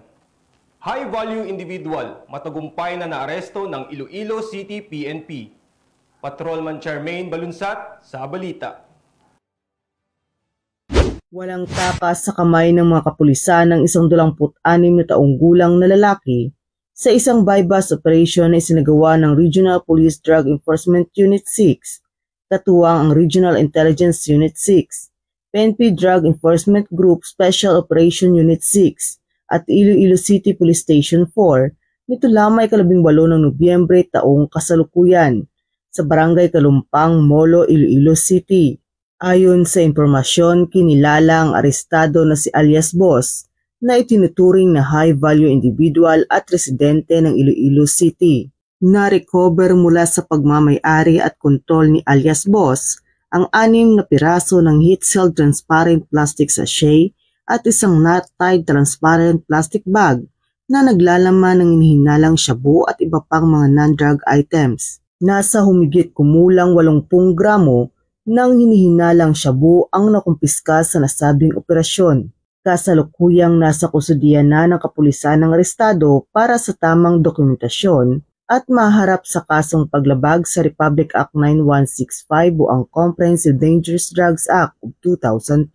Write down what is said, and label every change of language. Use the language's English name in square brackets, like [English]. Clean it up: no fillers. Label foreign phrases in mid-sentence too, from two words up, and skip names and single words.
[English] High-value individual, [Filipino] matagumpay na naaresto ng Iloilo City PNP. Patrolman Charmaine Balunsat sa balita. Walang takas sa kamay ng mga kapulisan ng 126 na taong gulang na lalaki sa isang [English] bypass operation [Filipino] na isinagawa ng Regional Police Drug Enforcement Unit 6, katuwang ang Regional Intelligence Unit 6, PNP Drug Enforcement Group Special Operation Unit 6, at Iloilo City Police Station 4 nito lamang 18 ng Nobyembre taong kasalukuyan sa Barangay Kalumpang, Molo, Iloilo City. Ayon sa impormasyon, kinilala ang arestado na si alias Boss na itinuturing na [English] high-value individual [Filipino] at residente ng Iloilo City. Na-recover mula sa pagmamay-ari at kontrol ni alias Boss ang 6 na piraso ng [English] heat-sealed transparent plastic sachet [Filipino] at isang [English] knot-tied transparent plastic bag [Filipino] na naglalaman ng inihinalang shabu at iba pang mga [English] non-drug items. [Filipino] Nasa humigit kumulang 80 gramo ng hinihinalang shabu ang nakumpiska sa nasabing operasyon. Kasalukuyang nasa kustudiyan na ng kapulisan ng arestado para sa tamang dokumentasyon at maharap sa kasong paglabag sa Republic Act 9165 o ang Comprehensive Dangerous Drugs Act of 2002.